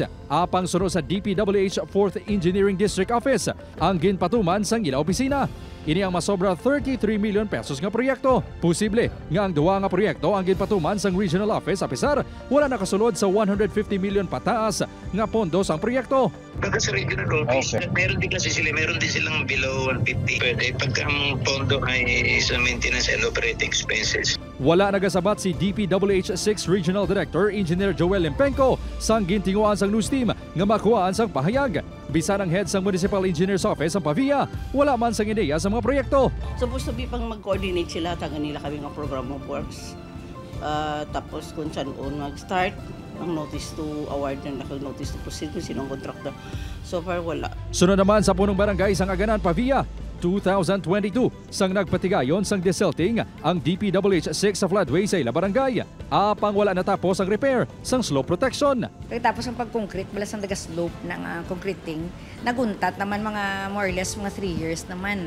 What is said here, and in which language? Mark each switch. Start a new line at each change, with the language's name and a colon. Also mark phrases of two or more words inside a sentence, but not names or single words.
Hiligaynon: Apang sunod sa DPWH 4th Engineering District Office ang ginpatuman sang ila opisina. Ini ang masobra 33 million pesos nga proyekto. Posible nga ang duwa nga proyekto ang ginpatuman sang regional office apisar wala nakasulod sa 150 million pataas nga pondo sang proyekto.
Filipino: Pagka sa regional office, meron din kasi sila, meron din silang below 150. Pwede pagka ang pondo ay sa
English: maintenance and operating expenses.
Hiligaynon: Wala nagasabat si DPWH 6 Regional Director Engineer Joel Lempenco sang gintinguan sang
English: news team
Hiligaynon: nga makuhaan sang pahayag. Bisan ang head sang Municipal Engineer's Office sa Pavia, wala man sang ideya sa mga proyekto.
Filipino: Supposed to be pang mag-coordinate sila taga nila kami ng
English: program of works.
Filipino: Tapos kung saan mag-start, ang
English: notice to award
Filipino: na
English: notice to proceed
Filipino: kung sinong contractor. So far, wala.
Hiligaynon: Sunod naman sa punong barangay sang Aganan, Pavia, 2022 sang nagpatigayon sang desilting ang DPWH 6 sa floodway sa ila barangay. Apang wala natapos ang repair sang slope protection.
Filipino: Pagkatapos ang pag-concrete, balas ang daga-slope ng concreting, naguntat naman mga
English: more or less
Filipino: mga 3 years naman.